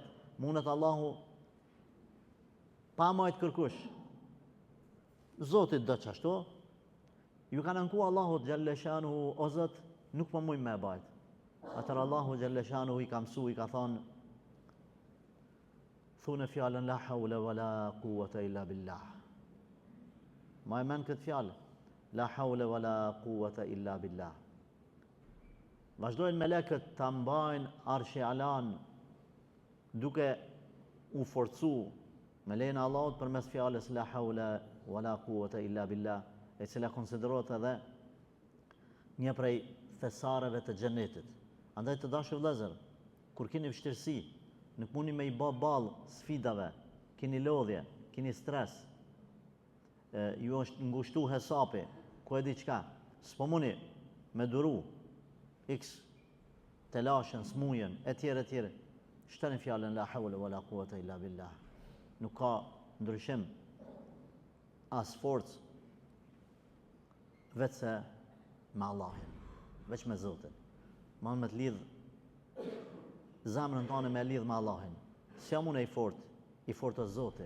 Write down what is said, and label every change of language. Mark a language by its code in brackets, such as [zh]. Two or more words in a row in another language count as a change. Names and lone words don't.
[sq] Mundet Allahu pa majt kërkush. Zotit do qashtu, ju kanë nënku Allahu Gjelleshanu, o Zot, nuk më mujnë me bajt. Atër Allahu Gjelleshanu i ka mësu, i ka thonë, thune fjallën [ar] la hawla wa la quwata illa billah. [sq] Ma e men këtë fjallë, [ar] la hawla wa la quwata illa billah. [sq] Vazhdojnë melekët të mbajnë arshi alan, duke u forcu me lejnë Allahut për mes fjallës [ar] la hawla wa la quwata illa billah, [sq] e cila konsiderohet edhe një prej thesareve të xhenetit. Andaj të dashur vëllezër, kur keni vështirësi, nuk mundi me i bë ball sfidave, keni lodhje, keni stres, ju është ngushtu hesapi, ku e di çka, s'po mundi me duru x telashen, smujen, etj. Shtani fjalën [ar] la hawla wa la quwata illa billah. [sq] Nuk ka ndryshim as forcë veç se me Allahin, veç me Zotin. Ma me të lidh zemrën tonë me lidh me Allahin. S'jam unë i fort o Zoti.